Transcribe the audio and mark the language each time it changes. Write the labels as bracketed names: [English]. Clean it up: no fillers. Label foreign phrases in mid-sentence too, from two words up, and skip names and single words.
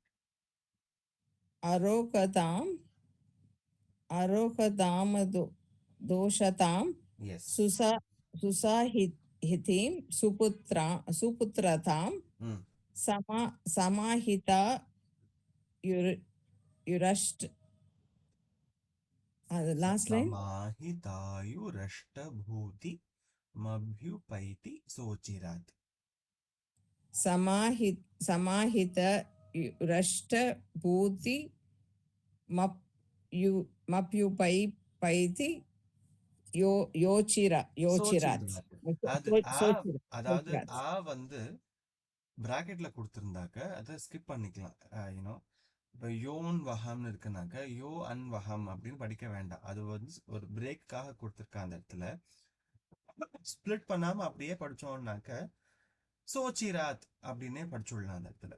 [Sanskrit] दोषतां [English] yes [Sanskrit] सुसाहितीं सुपुत्रतां समाहिता युरष्ट [English] last line [Sanskrit] समाहितायुरष्टभूति मभ्युपैति सोचिरात् समाहित युरष्टभूति मप्युपैति யோச்சிராத் [Tamil] அதாவது ஆ வந்து பிராக்கெட்ல கொடுத்திருந்தாக்க அதை ஸ்கிப் பண்ணிக்கலாம். [English] you know [Tamil] இப்போ யோன் வஹம்னு இருக்குனாக்க யோ அன் வஹம் அப்படின்னு படிக்க வேண்டாம். அது வந்து ஒரு பிரேக்காக கொடுத்துருக்க அந்த இடத்துல ஸ்பிளிட் பண்ணாம அப்படியே படிச்சோம்னாக்க சோச்சிராத் அப்படின்னே படிச்சுடலாம் அந்த இடத்துல.